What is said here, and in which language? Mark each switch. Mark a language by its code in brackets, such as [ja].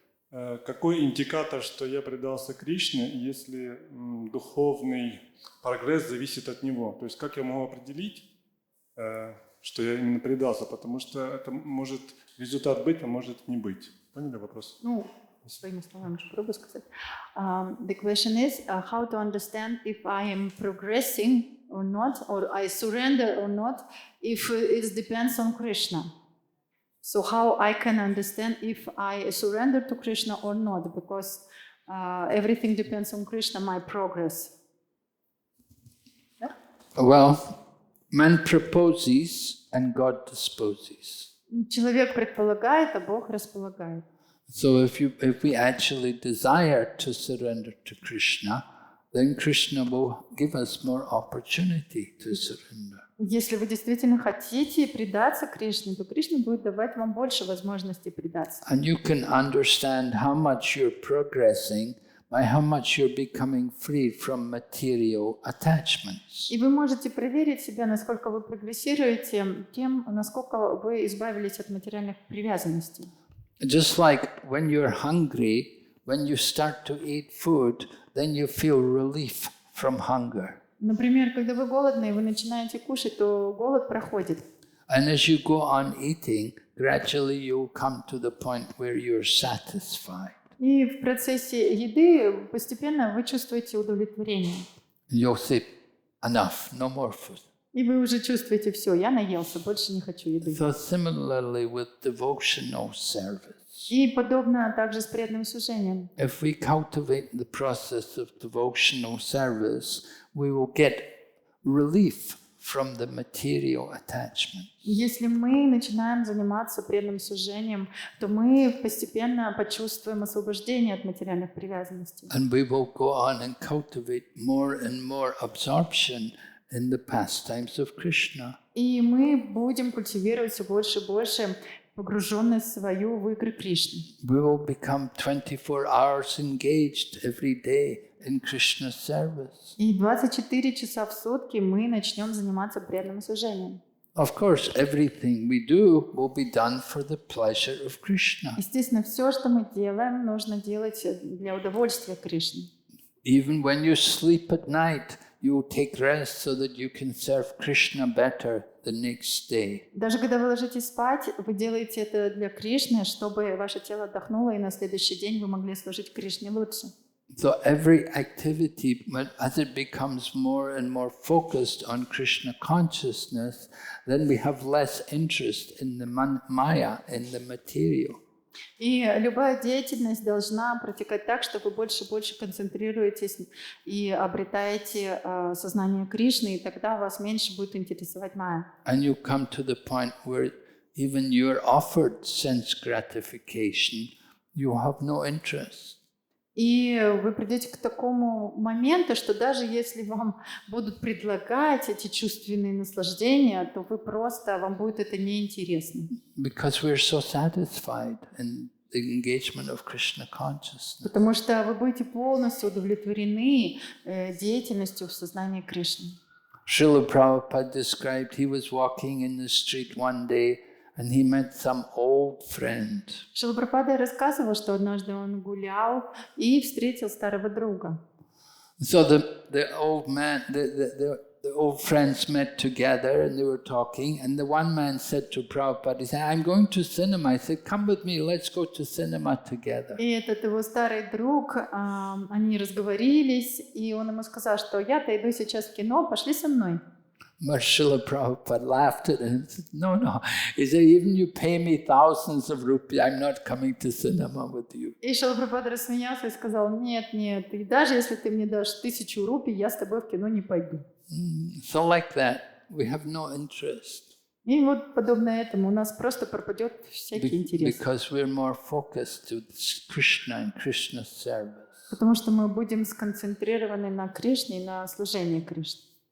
[ru] Какой индикатор, что я предался Кришне, если духовный прогресс зависит от него? То есть как я могу определить, что я именно предался? Потому что это может результат быть, а может не быть. Поняли вопрос? Ну, своими словами же пробую сказать. [en] The question is how to understand if I am progressing or not, or I surrender or not, if it depends on Krishna. So how I can understand if I surrender to Krishna or not, because everything depends on Krishna, my progress. Yeah? Well, man proposes and God disposes. [ru] Человек предполагает, а Бог располагает. [en] So if we actually desire to surrender to Krishna, then Krishna will give us more opportunity to surrender. [ru] Если вы действительно хотите предаться Кришне, то Кришна будет давать вам больше возможностей предаться. [en] And you can understand how much you're progressing by how much you're becoming free from material attachments. [ru] И вы можете проверить себя, насколько вы прогрессируете, тем, насколько вы избавились от материальных привязанностей. [en] Just like when you're hungry, when you start to eat food, then you feel relief from hunger. [ru] Например, когда вы голодны и вы начинаете кушать, то голод проходит. [en] And as you go on eating, gradually you'll come to the point where you're satisfied. [ru] И в процессе еды постепенно вы чувствуете удовлетворение. [en] You'll say, enough, no more food. [ru] И вы уже чувствуете, все, я наелся, больше не хочу еды. [en] So similarly with devotional service. [ru] И подобно также с преданным служением. [en] If we cultivate the process of devotional service, we will get relief from the material attachment. [ru] Если мы начинаем заниматься преданным служением, то мы постепенно почувствуем освобождение от материальных привязанностей. [en] And we will go on and cultivate more and more absorption in the pastimes of Krishna. [ru] И мы будем культивировать все больше и больше погруженность свою в игры Кришны. [en] We will become 24 hours engaged every day in Krishna's service. [ru] И 24 часа в сутки мы начнем заниматься преданным служением. [en] Of course, everything we do will be done for the pleasure of Krishna. [ru] Естественно, все, что мы делаем, нужно делать для удовольствия Кришны. [en] Even when you sleep at night, you will take rest so that you can serve Krishna better the next day. [ru] Даже когда вы ложитесь спать, вы делаете это для Кришны, чтобы ваше тело отдохнуло, и на следующий день вы могли служить Кришне лучше. [en] So every activity, as it becomes more and more focused on Krishna consciousness, then we have less interest in the maya, in the material. [ru] И любая деятельность должна протекать так, что вы больше и больше концентрируетесь и обретаете сознание Кришны, и тогда вас меньше будет интересовать майя. [en] And you come to the point where even you're offered sense gratification, you have no interest. [ru] И вы придете к такому моменту, что даже если вам будут предлагать эти чувственные наслаждения, то вы просто, вам будет это неинтересно. [en] Because we're so satisfied in the engagement of Krishna consciousness. [ru] Потому что вы будете полностью удовлетворены деятельностью в сознании Кришны. [en] Srila Prabhupada described he was walking in the street one day and he met some old friend. [ru] Шрила Прабхупада рассказывал, что однажды он гулял и встретил старого друга. [en] So the old man, the old friends met together and they were talking, and the one man said to Prabhupada, he said, I'm going to cinema. I said, come with me, let's go to cinema together. [ru] И этот его старый друг, они разговорились, и он ему сказал, что я-то иду сейчас в кино, пошли со мной. [en] But Srila Prabhupada laughed at him and said, no. He said, even you pay me thousands of rupees, I'm not coming to cinema with you. [ru] И Шрила Прабхупада рассмеялся и сказал, нет, и даже если ты мне дашь 1000 рупий, я с тобой в кино не пойду. [en] So like that, we have no interest. [ru] И вот подобно этому у нас просто пропадет всякий интерес. [en] Because we're more focused to Krishna and Krishna's service. [ru] Потому что мы будем сконцентрированы на Кришне и на служении Кришне.